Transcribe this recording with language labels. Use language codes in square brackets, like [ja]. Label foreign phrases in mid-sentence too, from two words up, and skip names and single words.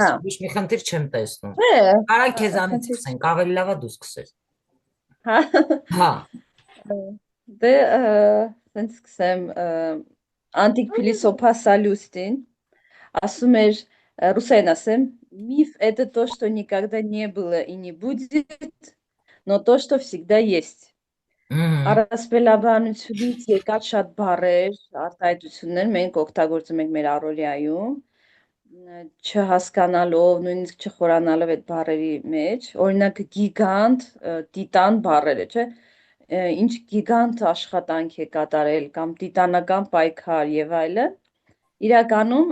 [hy] Հա, ոչ մի խնդիր չեմ տեսնում։ Կարա քեզանից խնդիր սկսենք, չկա։ ավելի լավ է դու սկսես։ Հա, Հա, դե սենց սկսեմ, անտիկ փիլիսոփա Սալյուստին ասում էր, ռուսերեն ասեմ, [ru] миф это то, что никогда не было и не будет, но то, что всегда есть։ [hy] Առասպելաբանությունից եկած շատ բառեր, արտահայտություններ մենք օգտագործում ենք մեր առօրյայում, չհասկանալով, նույնիսկ չխորանալով այդ բառերի մեջ, օրինակ գիգանտ, տիտան բառերը, չէ՞, ինչ գիգանտ աշխատանք է կատարել կամ տիտանական պայքար եւ այլն։ Իրականում